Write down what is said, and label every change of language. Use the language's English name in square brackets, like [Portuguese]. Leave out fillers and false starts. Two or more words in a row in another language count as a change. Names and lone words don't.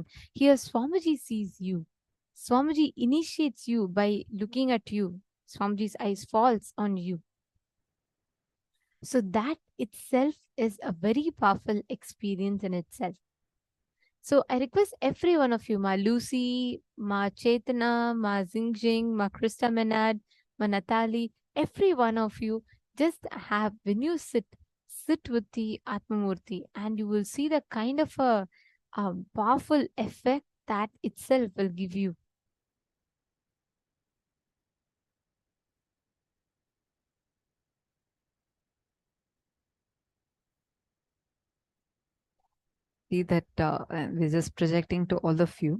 [English] Here, Swamiji sees you. Swamiji initiates you by looking at you. Swamiji's eyes falls on you. So that itself is a very powerful experience in itself. So I request every one of you, Ma Lucy, Ma Chetana, Ma Zingjing, Ma Krista Menard, Ma Natali, every one of you, just have, when you sit with the Atmamurti and you will see the kind of a powerful effect that itself will give you. See that we're just projecting to all of you.